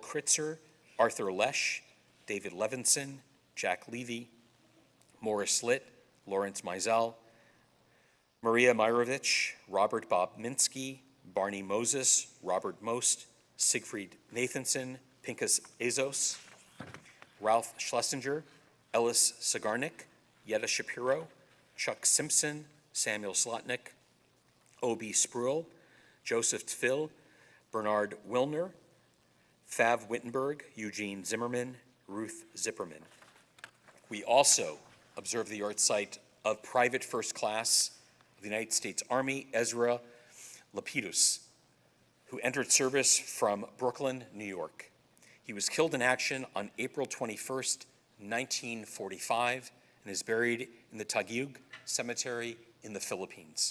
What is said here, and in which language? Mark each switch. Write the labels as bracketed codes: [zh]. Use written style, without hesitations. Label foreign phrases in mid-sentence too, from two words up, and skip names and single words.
[en] Kritzer, Arthur Lesh, David Levinson, Jack Levy, Morris Litt, Lawrence Mizell, Maria Myrovich, Robert Bob Minsky, Barney Moses, Robert Most, Siegfried Nathanson, Pinkas Azos, Ralph Schlesinger, Ellis Sagarnik, Yetta Shapiro, Chuck Simpson, Samuel Slotnick, O.B. Spruill, Joseph Tfill, Bernard Wilner, Fav Wittenberg, Eugene Zimmerman, Ruth Zipperman. We also observe the yahrzeit of Private First Class of the United States Army, Ezra Lapidus, who entered service from Brooklyn, New York. He was killed in action on April 21st, 1945, and is buried in the Taguig Cemetery in the Philippines.